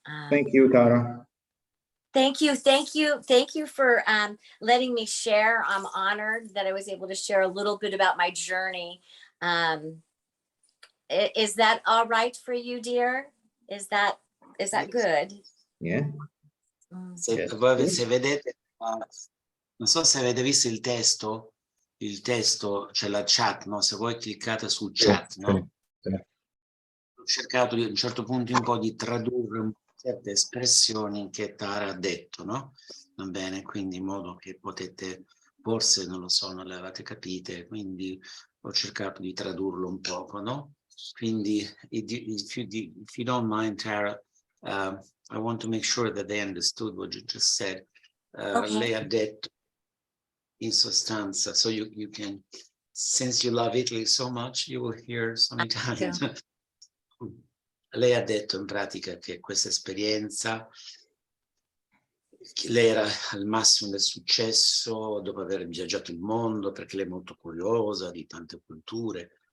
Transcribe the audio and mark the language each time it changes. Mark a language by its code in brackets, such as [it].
[en] Thank you, Tara. Thank you for letting me share. I'm honored that I was able to share a little bit about my journey. Is that all right for you, dear? Is that good? Yeah. [it] Se, [en] Yes. [it] voi, se vedete, non so se avete visto il testo, c'è la chat, no? Se voi cliccate sul chat, no? Ho cercato a un certo punto un po' di tradurre certe espressioni che Tara ha detto, no? Va bene, quindi in modo che potete, forse non lo so, non le avete capite, quindi ho cercato di tradurlo un poco, no? [en] Quindi, if you don't mind, Tara, I want to make sure that they understood what you just said. Okay. [it] Lei ha detto, in sostanza, [en] so you can, since you love Italy so much, you will hear some Italian. [it] Lei ha detto in pratica che questa esperienza, lei era al massimo del successo dopo aver viaggiato il mondo, perché lei è molto curiosa di tante culture.